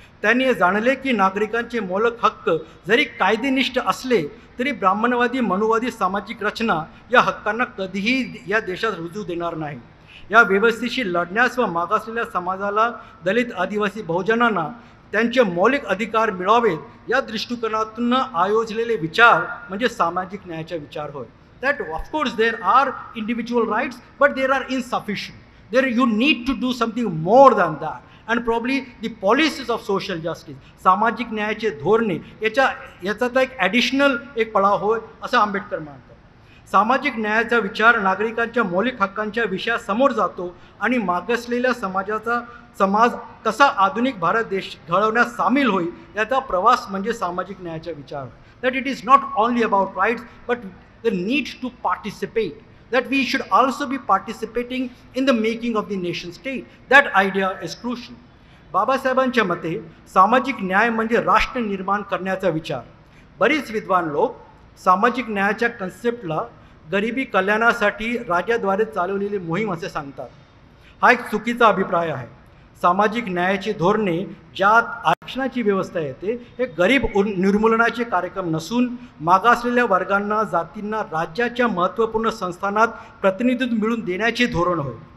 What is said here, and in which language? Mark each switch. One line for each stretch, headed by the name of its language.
Marathi: त्यांनी हे जाणले की नागरिकांचे मौलिक हक्क जरी कायदेनिष्ठ असले तरी ब्राह्मणवादी मनुवादी सामाजिक रचना या हक्कांना कधीही या देशात रुजू देणार नाही. या व्यवस्थेशी लढण्यास व मागासलेल्या समाजाला, दलित आदिवासी बहुजनांना त्यांचे मौलिक अधिकार मिळावेत या दृष्टिकोनातून आयोजलेले विचार म्हणजे सामाजिक न्यायाचे विचार होय.
English: That of course there are individual rights, but they are insufficient. There you need to do something more than that. And probably the policies of social justice,
Marathi: सामाजिक न्यायाचे धोरणे याचा एक ॲडिशनल एक पडाव होय असं आंबेडकर मानतात. सामाजिक न्यायाचा विचार नागरिकांच्या मौलिक हक्कांच्या विषयासमोर जातो आणि मागासलेल्या समाज कसा आधुनिक भारत देश घडवण्यास सामील होईल याचा प्रवास म्हणजे सामाजिक न्यायाचा विचार.
English: That it is not only about rights but the need to participate, that we should also be participating in the making of the nation state. That idea is crucial.
Marathi: बाबासाहेबांच्या मते सामाजिक न्याय म्हणजे राष्ट्र निर्माण करण्याचा विचार. बरीच विद्वान लोक सामाजिक न्यायाच्या कन्सेप्टला गरिबी कल्याणासाठी राज्याद्वारे चालवलेली मोहीम असे सांगतात. हा एक चुकीचा अभिप्राय आहे. सामाजिक न्यायाची धोरणे ज्यात आरक्षणाची व्यवस्था येते हे गरीब निर्मूलनाचे कार्यक्रम नसून मागासलेल्या वर्गांना, जातींना राज्याच्या महत्त्वपूर्ण संस्थानात प्रतिनिधित्व मिळवून देण्याचे धोरण होय.